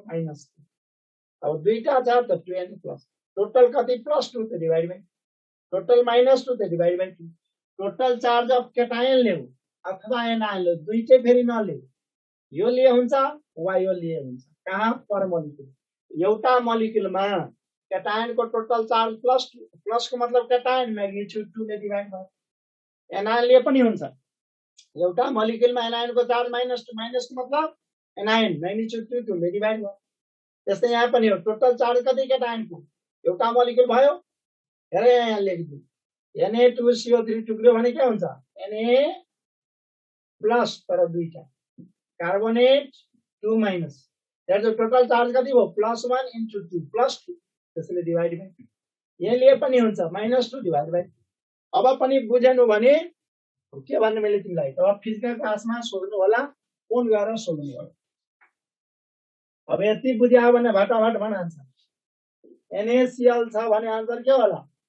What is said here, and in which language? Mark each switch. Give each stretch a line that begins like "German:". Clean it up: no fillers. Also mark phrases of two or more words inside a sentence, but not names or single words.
Nepali: -2 अब दुईटा छ त 2
English: n plus total
Nepali: कति +2 त
English: divide by total
Nepali: -2 त
English: divide by 2 total charge of cation
Nepali: ल्याऊ अथवा एनायन ल्याऊ दुईटै फेरि नल्याऊ यो लिए हुन्छ वा यो लिए हुन्छ कहाँ पर मोलिक्युल एउटा मोलिक्युलमा केटायनको
English: total charge plus
Nepali: को मतलब
English: cation magnitude
Nepali: 2 ले डिवाइड भयो एनायन लिए पनि हुन्छ एउटा मोलिक्युलमा एनायनको चार्ज -2 को मतलब
English: anion magnitude
Nepali: 2 ले डिवाइड भयो त्यस्तै यहाँ पनि हो
English: total charge
Nepali: कति केटायनको एउटा मोलिक्युल भयो हेर यहाँ लेखिदिनु Na2CO3 टुक्रियो भने के हुन्छ Na प्लस तर दुईटा कार्बोनेट 2 माइनस त्यहाँ
English: total charge
Nepali: कति भयो +1 × 2 +2 त्यसैले
English: divide by
Nepali: यहाँ लिए पनि हुन्छ -2
English: divide by
Nepali: अब पनि बुझेनु भने के भन्ने मैले तिमीलाई अब
English: physical classमा
Nepali: सोध्नु होला फोन गरेर सोध्नु होला अब यति बुझ्या भने भटाभट भन आन्सर NaCl छ भने आन्सर के होला